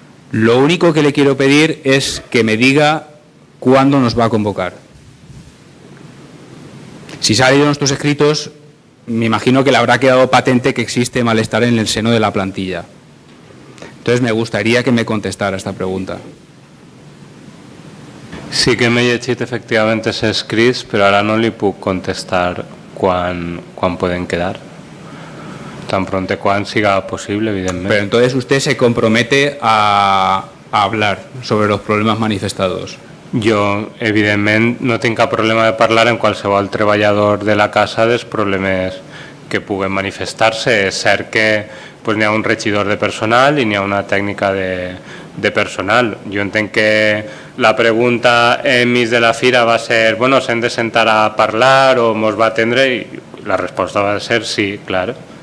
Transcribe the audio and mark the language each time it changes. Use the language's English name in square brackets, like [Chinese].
[Spanish] Lo único que le quiero pedir es que me diga cuándo nos va a convocar. Si se ha leído nuestros escritos, me imagino que le habrá quedado patente que existe malestar en el seno de la plantilla. Entonces, me gustaría que me contestara esta pregunta. [Catalan] Sí que m'he llegit efectivament els escrits, però ara no li puc contestar quan poden quedar. Tan pronto quan siga posible, evidentment. [Spanish] Pero entonces usted se compromete a hablar sobre los problemas manifestados. [Catalan] Jo, evidentment, no tinc cap problema de parlar amb qualsevol treballador de la casa dels problemes que puguen manifestar-se. És cert que n'hi ha un regidor de personal i n'hi ha una tècnica de personal. Jo entenc que la pregunta enmig de la fira va ser bueno, s'hem de sentar a parlar o mos va atendre i la resposta va ser sí, clar.